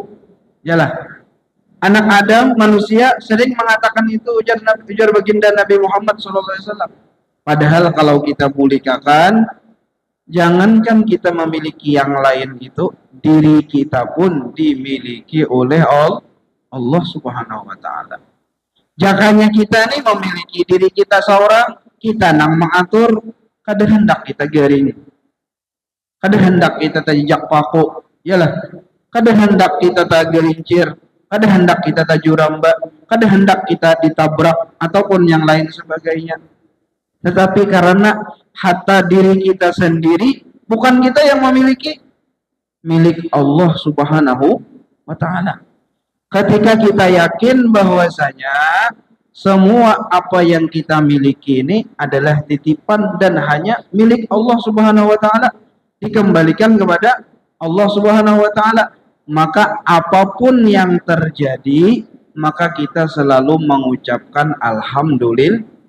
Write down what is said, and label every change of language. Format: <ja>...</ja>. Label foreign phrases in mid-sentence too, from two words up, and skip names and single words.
<id>Yalah, anak Adam, manusia sering mengatakan itu, ujar baginda Nabi Muhammad SAW. Padahal kalau kita mulikakan, jangankan kita memiliki yang lain itu, diri kita pun dimiliki oleh Allah</id> <ar>Subhanahu wa ta'ala.</ar> <bjn>Jakanya kita nih memiliki diri kita seorang, kita nang mengatur, kada hendak kita garing, kada hendak kita tajak paku, yalah, kada hendak kita tagalincir, kada hendak kita tajuramba, kada hendak kita ditabrak ataupun yang lain sebagainya.</bjn> <id>Tetapi karena harta diri kita sendiri, bukan kita yang memiliki, milik Allah</id> <ar>Subhanahu wa ta'ala.</ar> <id>Ketika kita yakin bahwasanya semua apa yang kita miliki ini adalah titipan dan hanya milik Allah</id> <ar>Subhanahu wa ta'ala,</ar> <id>dikembalikan kepada Allah</id> <ar>Subhanahu wa ta'ala,</ar> <id>maka apapun yang terjadi, maka kita selalu mengucapkan alhamdulillah.</id>